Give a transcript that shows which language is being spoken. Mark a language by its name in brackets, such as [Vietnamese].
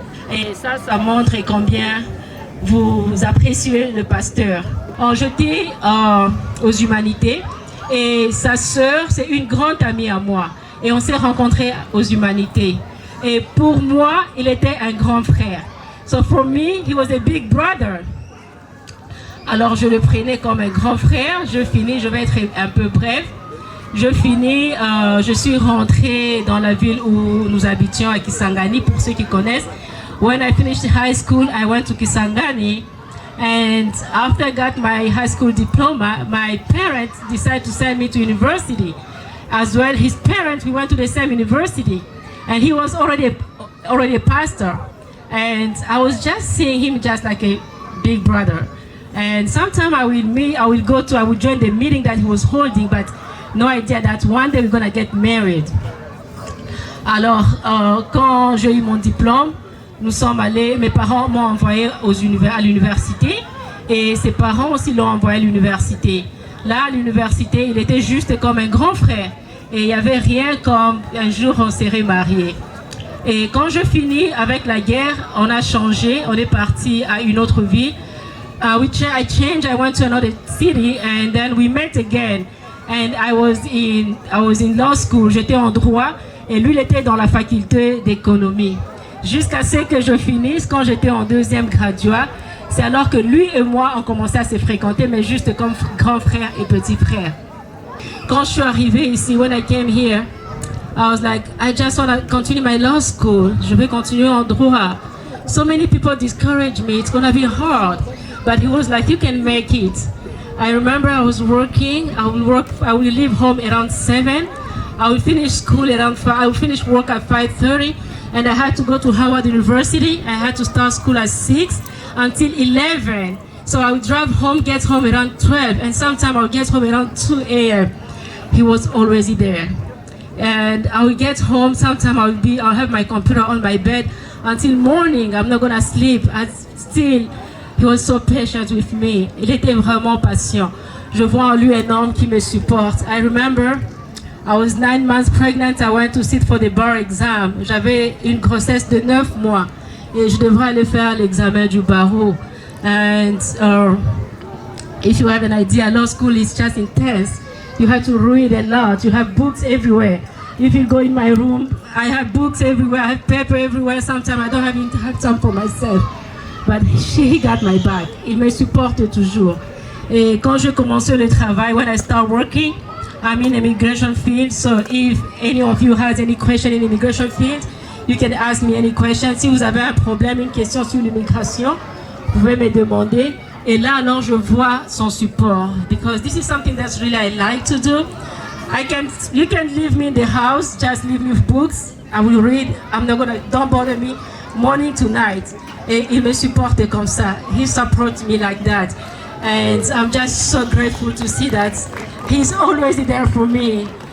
[French] Et ça montre combien vous appréciez le pasteur. J'étais aux Humanités et sa sœur, c'est une grande amie à moi. Et on s'est rencontrés aux Humanités. Et pour moi, il était un grand frère. [English] So for me, he was a big brother. [French] Alors je le prenais comme un grand frère. Je vais être un peu bref. Je suis rentrée dans la ville où nous habitions à Kisangani, pour ceux qui connaissent. [English] When I finished high school, I went to Kisangani. And after I got my high school diploma, my parents decided to send me to university. As well, his parents, we went to the same university. And he was already a pastor. And I was just seeing him just like a big brother. And sometime I would join the meeting that he was holding, but no idea that one day we're gonna get married. [French] Alors, quand j'ai eu mon diplôme, nous sommes allés, mes parents m'ont envoyé à l'université et ses parents aussi l'ont envoyé à l'université. Là, à l'université, il était juste comme un grand frère et il n'y avait rien comme un jour on serait mariés. Et quand je finis avec la guerre, on a changé, on est parti à une autre ville. [English] I went to another city and then we met again. And I was in law school, [French] j'étais en droit et lui il était dans la faculté d'économie. Jusqu'à ce que je finisse, quand j'étais en deuxième graduat, c'est alors que lui et moi on commençait à se fréquenter, mais juste comme grand frère et petit frère. Quand je suis arrivée ici, [English] when I came here, I was like, I just want to continue my law school. [French] Je vais continuer en droit. [English] So many people discourage me, it's gonna be hard. But he was like, you can make it. I remember I was working, I will leave home around 7. I will finish school around 5, I will finish work at 5:30. And I had to go to Howard University. I had to start school at 6 until 11. So I would drive home, get home around 12. And sometimes I would get home around 2 a.m. He was always there. And I would get home, sometimes I'll have my computer on my bed until morning. I'm not gonna sleep. Still, he was so patient with me. [French] Il était vraiment patient. Je vois en lui un homme qui me supporte. [English] I remember I was 9 months pregnant. I went to sit for the bar exam. [French] J'avais une grossesse de 9 mois et je devrais aller faire l'examen du barreau. [English] And if you have an idea, law school is just intense. You have to read a lot. You have books everywhere. If you go in my room, I have books everywhere. I have paper everywhere. Sometimes I don't even have time for myself. But he got my back. [French] Il me supporte toujours. Et quand je commençais le travail, [English] when I start working, I'm in immigration field. So if any of you has any question in immigration field, you can ask me any question. [French] Si vous avez un problème, une question sur l'immigration, vous pouvez me demander. Et là, alors, je vois son support. [English] Because this is something that's really I like to do. You can leave me in the house, just leave me with books. I will read. Don't bother me, morning to night. [French] Et il me supporte comme ça. [English] He supports me like that. And I'm just so grateful to see that he's always there for me.